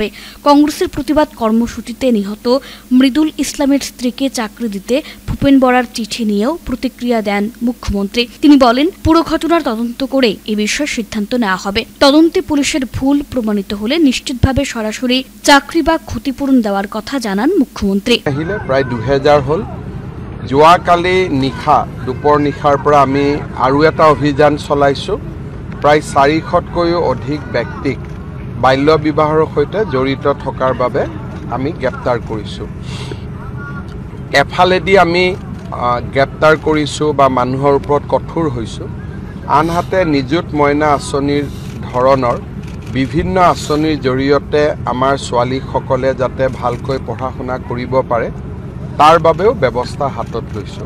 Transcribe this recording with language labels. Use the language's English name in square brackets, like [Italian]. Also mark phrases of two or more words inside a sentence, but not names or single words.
[Bangla] কংগ্রেসের প্রতিবাদ কর্মসূচিতে নিহত মৃদুল ইসলামের স্ত্রীকে চাকরি দিতে ভূপেন বরার চিঠি নিয়েও প্রতিক্রিয়া দেন মুখ্যমন্ত্রী। তিনি বলেন, পুরো ঘটনার তদন্ত করে এ বিষয়ে সিদ্ধান্ত নেওয়া হবে। তদন্তে পুলিশের ভুল প্রমাণিত হলে নিশ্চিতভাবে সরাসরি চাকরি বা ক্ষতিপূরণ দেওয়ার কথা জানান মুখ্যমন্ত্রী। প্রায় 2000 হল। [Assamese] যোৱাকালি নিশা দুপৰ নিশাৰ পৰা আমি আৰু এটা অভিযান চলাইছোঁ। প্ৰায় 400তকৈও অধিক ব্যক্তিক বাল্য বিবাহৰ সৈতে জড়িত থকাৰ বাবে আমি গ্ৰেপ্তাৰ কৰিছোঁ। এফালেদি আমি গ্ৰেপ্তাৰ কৰিছোঁ বা মানুহৰ ওপৰত কঠোৰ হৈছোঁ, আনহাতে নিযুত মইনা আঁচনিৰ ধৰণৰ বিভিন্ন আঁচনিৰ জৰিয়তে আমাৰ ছোৱালীসকলে যাতে ভালকৈ পঢ়া শুনা কৰিব পাৰে তাৰ বাবেও ব্যৱস্থা হাতত লৈছোঁ।